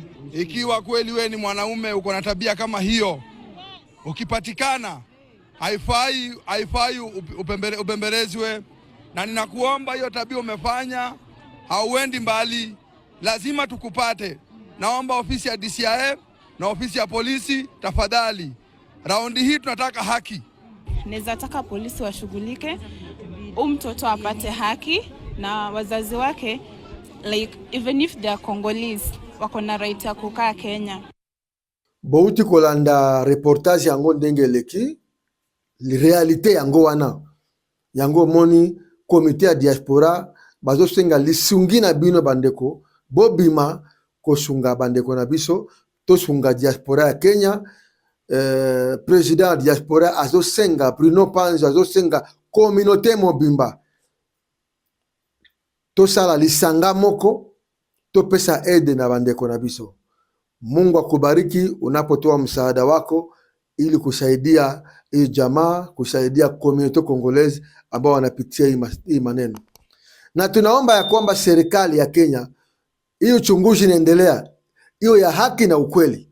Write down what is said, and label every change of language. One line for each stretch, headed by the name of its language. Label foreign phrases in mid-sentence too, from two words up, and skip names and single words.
Swahili: Ikiwa kweli we ni mwanaume uko na tabia kama hiyo, ukipatikana haifai upembelezwe, na ninakuomba hiyo tabia umefanya hauendi mbali, lazima tukupate. Naomba ofisi ya DCI na ofisi ya polisi, tafadhali, raundi hii tunataka haki. Naweza taka polisi washughulike, mtoto apate haki, na wazazi wake,
English: like even if they are Congolese,
Swahili: wako na right ya kukaa Kenya.
Lingala: Bouti kolanda reportage yango ndenge leki realite yango wana yango moni komite ya diaspora bazo senga lisungi na bino bandeko bobima kosunga bandeko na biso to sunga diaspora ya Kenya. President diaspora azo senga Bruno Panza azo senga communauté mobimba to sala lisanga moko to pesa aide na bandeko na biso.
Swahili: Mungu akubariki unapotoa msaada wako ili kusaidia hii jamaa, kusaidia
English: community Congolese
Swahili: ambao wanapitia hii maneno. na tunaomba ya kwamba serikali ya Kenya, hiyo uchunguzi inaendelea, hiyo ya haki na ukweli.